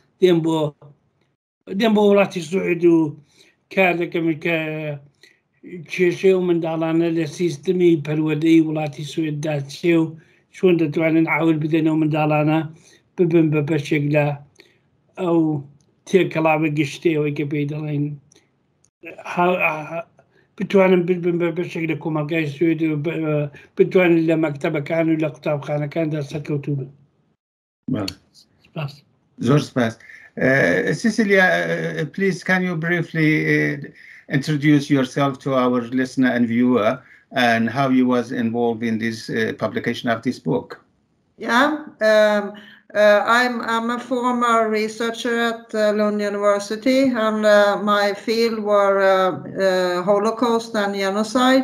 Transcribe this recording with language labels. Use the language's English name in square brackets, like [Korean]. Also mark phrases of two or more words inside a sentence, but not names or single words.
[Central Kurdish] دێن بۆ وڵاتی سوێد و کار دەکەم کە کێشەی و منداڵانە لە سیستمی پەروردەی وڵاتی سوێددا چێ و چۆن دەتوانن عاول بدەنەوە منداڵانە ببن بە بەشێک لە ئەو تێکەڵاوە گشتەوەی کە پێی دەڵێن بتوانن ببن بە بەشێک لە کۆمەلگای سوێد و بتوانن لە مەکتەبەکان و لە قوتابخانەکاندا سەرکەوتوو بن. زۆر سپاس. [English] Cecilia, please can you briefly introduce yourself to our listener and viewer and how you was involved in this publication of this book? Yeah, I'm a former researcher at Lund University, and my field were Holocaust and genocide.